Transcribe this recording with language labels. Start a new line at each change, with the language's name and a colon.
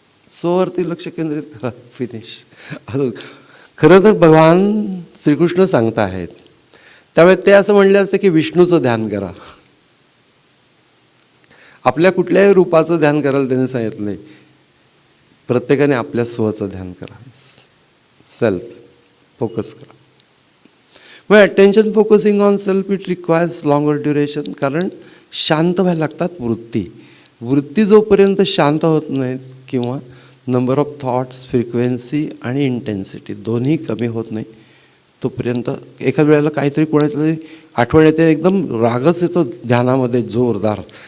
Marathi: स्ववरती लक्ष केंद्रित करा, फिनिश. खरं तर भगवान श्रीकृष्ण सांगत आहेत. त्यामुळे ते असं म्हणले असते की विष्णूचं ध्यान करा. आपल्या कुठल्याही रूपाचं ध्यान करायला त्यांनी सांगितलं नाही. प्रत्येकाने आपल्या स्वचं ध्यान करा, सेल्फ फोकस करा. मग
English: Attention focusing on self it requires longer duration.
Marathi: कारण शांत व्हायला लागतात वृत्ती जोपर्यंत शांत होत नाहीत किंवा
English: number of thoughts,
Marathi: फ्रिक्वेन्सी आणि इंटेन्सिटी दोन्ही कमी होत नाही तोपर्यंत एखाद्या वेळेला काहीतरी कोणातरी आठवण येते, एकदम रागच येतो ध्यानामध्ये जोरदार.